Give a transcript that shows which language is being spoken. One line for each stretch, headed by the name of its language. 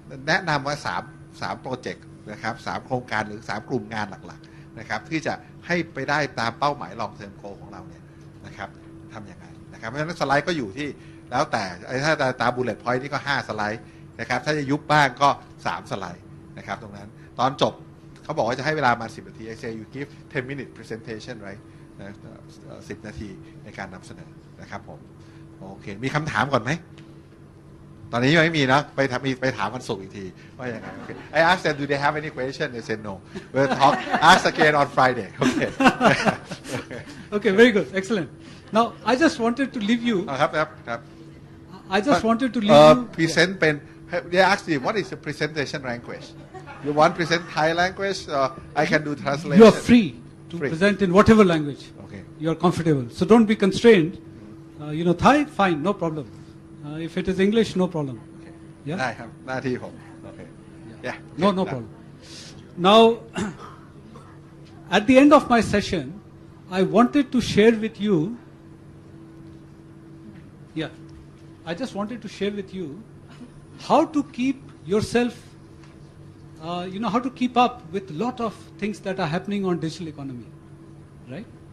Thai: แนะนำว่า3โปรเจกต์นะครับ3โครงการหรือ3กลุ่มงานหลักๆนะครับที่จะให้ไปได้ตามเป้าหมาย long term goal ของเราเนี่ยนะครับทำยังไงนะครับเพราะฉะนั้นสไลด์ก็อยู่ที่แล้วแต่ถ้าตาม bullet point นี่ก็5สไลด์นะครับถ้าจะยุบบ้างก็3สไลด์นะครับตรงนั้นตอนจบเขาบอกว่าจะให้เวลามา10 นาที
English: I say you give 10-minute presentation right
Thai: 10 นาทีในการนำเสนอนะครับผมโอเคมีคำถามก่อนไหม ตอนนี้ยังไม่มีนะไปถามวันศุกร์อีกทีว่ายังไง Okay.
English: I asked them do they have any question they said no we'll talk ask again on Friday Okay Okay, very good, excellent. Now I just wanted to leave you.
Thai: ครับ
English: I just wanted to leave you. present เป็น they asked me what is the presentation language you want present Thai language I can do translation You are free to present in whatever language Okay. you are comfortable. So don't be constrained. Thai, fine, no problem. If it is English, no problem. Yeah.
Thai: ได้ครับหน้าที่ผม Okay yeah
English: No problem. Now, at the end of my session, I wanted to share with you. Yeah, I just wanted to share with you how to keep yourself. How to keep up with a lot of things that are happening on digital economy, right?